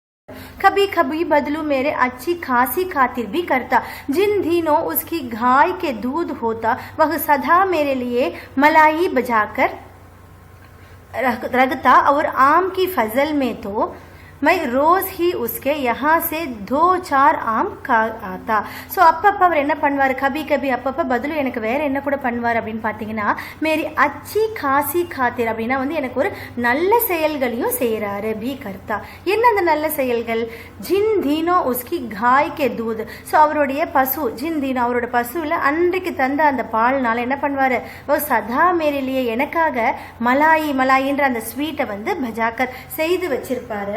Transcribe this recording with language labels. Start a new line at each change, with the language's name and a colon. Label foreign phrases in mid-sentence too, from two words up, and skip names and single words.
Hindi: कभी कभी बदलू मेरे अच्छी खासी खातिर भी करता। जिन दिनों उसकी गाय के दूध होता वह सदा मेरे लिए मलाई बजाकर रगता और आम की फजल में तो मैं रोज ही उसके यहाँ से 2-4 आम खा आता.
Tamil: ஸோ அப்பப்போ அவர் என்ன பண்ணுவார்,
Hindi: कभी कभी
Tamil: அப்பப்போ பதிலும் எனக்கு வேற என்ன கூட பண்ணுவார் அப்படின்னு பார்த்தீங்கன்னா,
Hindi: मेरी अच्छी खासी खातिर
Tamil: அப்படின்னா வந்து எனக்கு ஒரு நல்ல செயல்களையும் செய்கிறாரு
Hindi: भी करता.
Tamil: என்ன அந்த நல்ல செயல்கள்?
Hindi: जिन दिनों उसकी गाय के दूध.
Tamil: ஸோ அவருடைய பசு
Hindi: जिन दिनों
Tamil: அவரோட பசுவில் அன்றைக்கு தந்த அந்த பால்னால என்ன பண்ணுவார்,
Hindi: वो सदा
Tamil: மேரிலேயே எனக்காக மலாயின்ற அந்த ஸ்வீட்டை வந்து பஜாக்கர் செய்து வச்சிருப்பாரு.